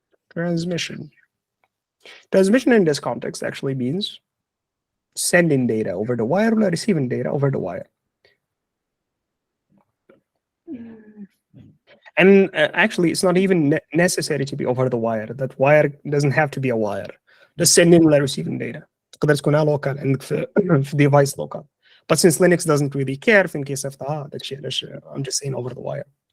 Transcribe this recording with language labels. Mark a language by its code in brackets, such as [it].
[en] Transmission in this context actually means sending data over the wire or receiving data over the wire. And actually, it's not even necessary to be over the wire. That wire doesn't have to be a wire. The sending or receiving data. [ar] تقدر تكونها local عندك في device local. [en] But since Linux doesn't really care in case of I'm just saying over the wire.